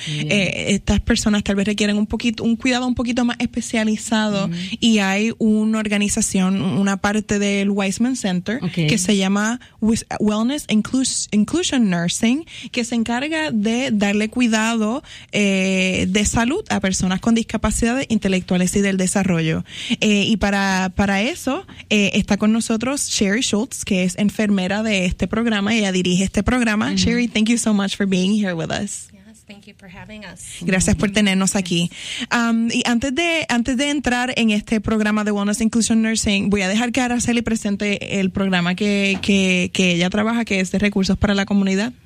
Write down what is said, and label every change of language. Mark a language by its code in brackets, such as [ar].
[es] Estas personas tal vez requieren un cuidado un poquito más especializado y hay una organización, una parte del Weissman Center que se llama Wellness Inclusion Nursing, que se encarga de darle cuidado de salud a personas con discapacidades intelectuales y del desarrollo. Y para eso está con nosotros Sherry Schultz, que es enfermera de este programa. Ella dirige este programa. Mm-hmm. [en] Sherry, thank you so much for being here with us. Thank you for having us. [es] Gracias por tenernos aquí. Y antes de entrar en este programa de Wellness Inclusion Nursing, voy a dejar que Araceli presente el programa que ella trabaja, que es de recursos para la comunidad.